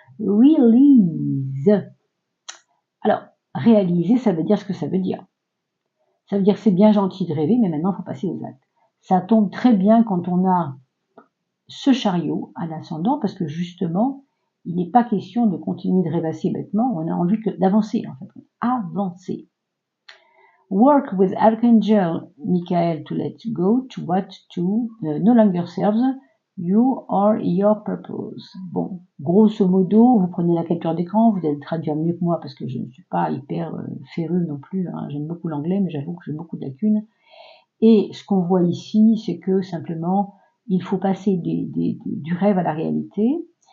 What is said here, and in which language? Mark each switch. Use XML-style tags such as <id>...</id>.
<fr>Release. Alors, réaliser, ça veut dire ce que ça veut dire. Ça veut dire que c'est bien gentil de rêver, mais maintenant, il faut passer aux actes. Ça tombe très bien quand on a ce chariot à l'ascendant, parce que justement, il n'est pas question de continuer de rêvasser bêtement, on a envie d'avancer, en fait. Avancer.</fr> <en>Work with Archangel Michael to let go to what to no longer serves you or your purpose.</en> <fr>Bon, grosso modo, vous prenez la capture d'écran, vous allez traduire mieux que moi parce que je ne suis pas hyper férue non plus. Hein. J'aime beaucoup l'anglais, mais j'avoue que j'ai beaucoup de lacunes. Et ce qu'on voit ici, c'est que simplement, il faut passer du rêve à la réalité.</fr>